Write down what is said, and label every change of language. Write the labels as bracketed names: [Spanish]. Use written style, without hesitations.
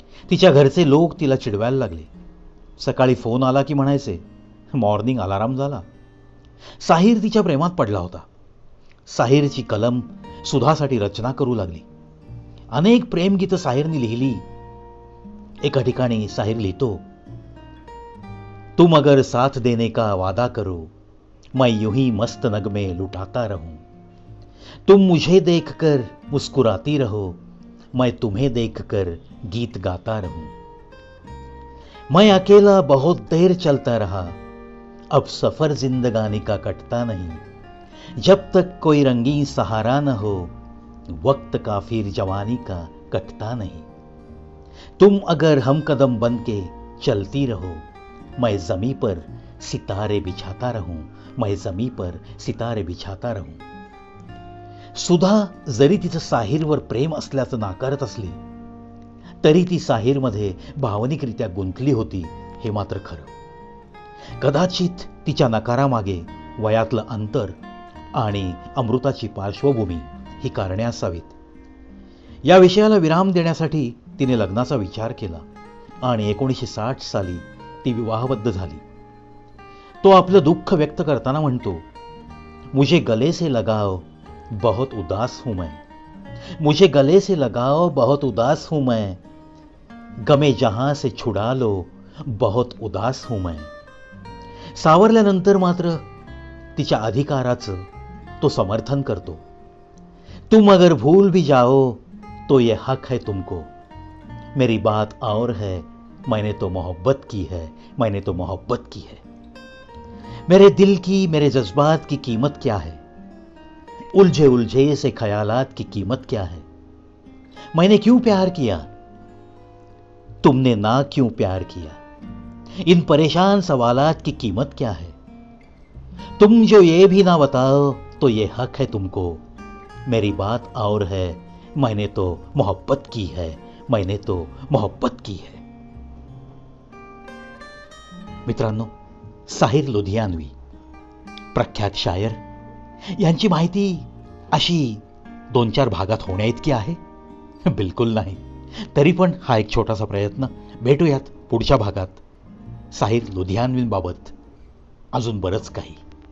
[Marathi] तिच्या घरचे लोक तिला चिडवायला लागले. सकाळी फोन आला की म्हणायचे, मॉर्निंग अलाराम झाला. साहिर तिच्या प्रेमात पडला होता. साहिरची कलम सुधासाठी रचना करू लागली. अनेक प्रेमगीतं साहिरने लिहिली. एका ठिकाणी साहिर लिहितो, [Hindi] तुम अगर साथ देने का वादा करो, मैं यूं ही मस्त नगमे लुटाता रहूं. तुम मुझे देखकर मुस्कुराती रहो, मैं तुम्हें देखकर गीत गाता रहूं. मैं अकेला बहुत देर चलता रहा, अब सफर जिंदगानी का कटता नहीं. जब तक कोई रंगीन सहारा न हो, वक्त का फिर जवानी का कटता नहीं. तुम अगर हम कदम बन के चलती रहो, मैं जमी पर सितारे बिछाता रहूं, मैं जमी पर सितारे बिछाता रहूं. [Marathi] सुधा जरी तिचं साहिरवर प्रेम असल्याचं नाकारत असली, तरी ती साहिरमध्ये भावनिकरित्या गुंतली होती, हे मात्र खरं. कदाचित तिच्या नकारामागे वयातलं अंतर आणि अमृताची पार्श्वभूमी ही कारणे असावीत. या विषयाला विराम देण्यासाठी तिने लग्नाचा विचार केला आणि 1960 साली ती विवाहबद्ध झाली. तो आपलं दुःख व्यक्त करताना म्हणतो, [Hindi] मुझे गले से लगाओ बहुत उदास हूं मैं, मुझे गले से लगाओ बहुत उदास हूं मैं, गमे जहां से छुडा लो बहुत उदास हूं मैं. [Marathi] सावरल्यानंतर मात्र तिच्या अधिकाराचं तो समर्थन करतो. [Hindi] तुम अगर भूल भी जाओ तो ये हक है तुमको, मेरी बात और है, मैंने तो मोहब्बत की है, मैंने तो मोहब्बत की है. मेरे दिल की, मेरे जज्बात की कीमत क्या है, उलझे उलझे से ख्यालात की कीमत क्या है. मैंने क्यों प्यार किया, तुमने ना क्यों प्यार किया, इन परेशान सवालात की कीमत क्या है. तुम जो ये भी ना बताओ तो ये हक है तुमको, मेरी बात और है, मैंने तो मोहब्बत की है, मैंने तो मोहब्बत की है. [Marathi] मित्रांनो, साहिर लुधियानवी प्रख्यात शायर यांची माहिती अशी 2-4 भागात होण्या इतकी आहे? बिलकुल नाही. तरी पण हा एक छोटासा प्रयत्न. भेटूयात पुढच्या भागात साहिर लुधियानवींबाबत अजून बरंच काही.